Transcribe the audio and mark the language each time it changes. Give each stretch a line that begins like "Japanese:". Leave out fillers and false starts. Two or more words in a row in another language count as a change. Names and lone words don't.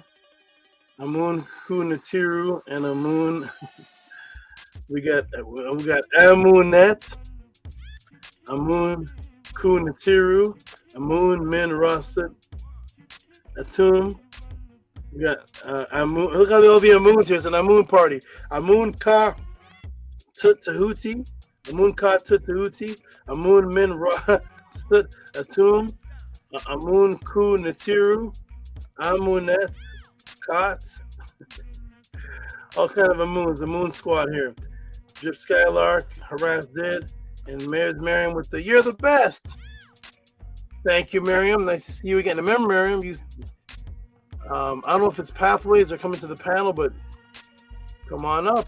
English: Amun Kunatiru and Amun. we got Amunet, Amun Kunatiru, Amun Min Rasit, Atum. We got Amun. Look at all the Amuns here. It's an Amun party. Amun Ka Tehuti, Amun Ka Tehuti, Amun Min Rasit Atum, Amun Kunatiru, Amunet Kot. All kind of Amuns. The Moon Squad here. Drip Skylark, Harass Dead, and Mayor's Miriam with the "You're the best." Thank you, Miriam. Nice to see you again. Remember, Miriam, I don't know if it's Pathways or coming to the panel, but come on up.